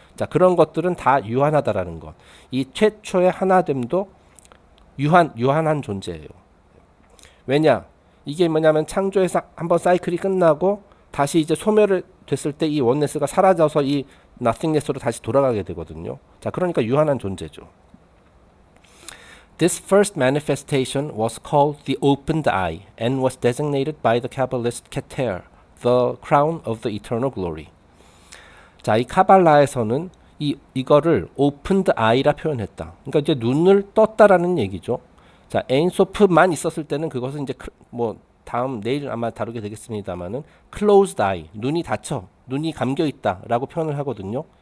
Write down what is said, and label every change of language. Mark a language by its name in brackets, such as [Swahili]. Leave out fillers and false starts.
[Korean] 자, 그런 것들은 다 유한하다라는 것. 이 최초의 하나됨도 유한한 존재예요. 왜냐? 이게 뭐냐면 창조에서 한번 사이클이 끝나고 다시 이제 소멸을 됐을 때 이 원네스가 사라져서 이 nothingness로 다시 돌아가게 되거든요. 자, 그러니까 유한한 존재죠. [English] This first manifestation was called the opened eye and was designated by the Kabbalist Keter, the crown of the eternal glory. [Korean] 자, 이 카발라에서는 이거를 opened eye라 표현했다. 그러니까 이제 눈을 떴다라는 얘기죠. 자, 에인소프만 있었을 때는 그것은 이제 뭐 다음 내일 아마 다루게 되겠습니다만은 closed eye, 눈이 닫혀, 눈이 감겨 있다라고 표현을 하거든요.